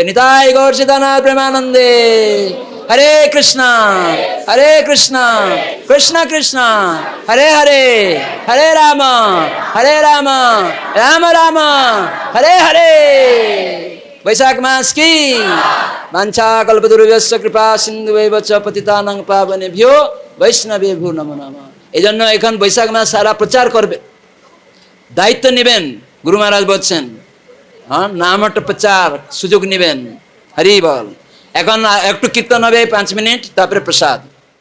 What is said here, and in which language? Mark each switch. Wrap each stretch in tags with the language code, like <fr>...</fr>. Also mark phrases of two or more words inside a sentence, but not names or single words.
<bn>নিতাই গৌর সীতানাথ প্রেমানন্দে।</bn> <sa>হরে কৃষ্ণ কৃষ্ণ কৃষ্ণ হরে হরে, হরে রাম রাম রাম হরে হরে। বৈশাখ মাস কি বাঞ্ছা কল্পতরুভ্যশ্চ কৃপা সিন্ধুবৈব চ পতিতানাং পাবনেভ্যো বৈষ্ণবেভ্যো নমো নমঃ।</sa> <bn>এই জন্য এখন বৈশাখ মাস সারা প্রচার করবে, দায়িত্ব নেবেন। গুরু মহারাজ বলছেন নামটা প্রচার সুযোগ নেবেন। হরি বল। এখন একটু কীর্তন হবে 5 মিনিট, তারপরে প্রসাদ।</bn>